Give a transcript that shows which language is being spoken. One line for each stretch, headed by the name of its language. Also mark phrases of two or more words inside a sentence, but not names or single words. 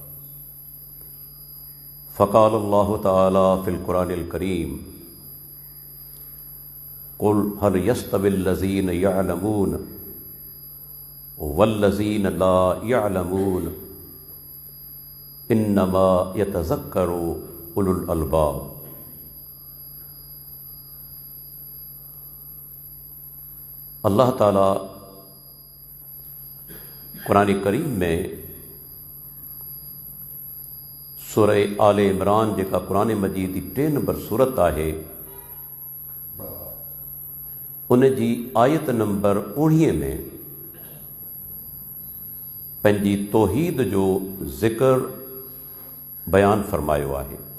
Arabic: فقال الله تعالى في القرآن الكريم قل هل يستوي الذين يعلمون والذين لا يعلمون إنما يتذكر أولو الألباب.
Sindhi: अल्लाह ताला कुरान करीम में सूरह आले इमरान जेका
Urdu: قرآن مجید کی 3 نمبر سورت ہے
Sindhi: उन जी आयत नंबर 19 में पंहिंजी तौहीद जो ज़िक्र बयान फरमायो है।